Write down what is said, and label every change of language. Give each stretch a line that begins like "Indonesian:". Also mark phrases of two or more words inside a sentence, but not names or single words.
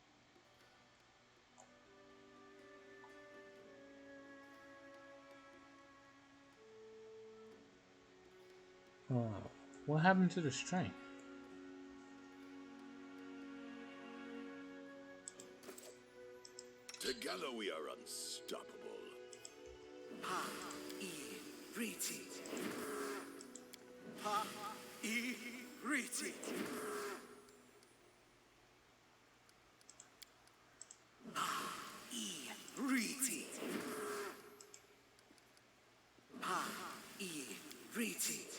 English: Oh, what happened to the strength? Together we are unstoppable. Pa-i-riti. Pa-i-riti. Pa-i-riti. Pa-i-riti.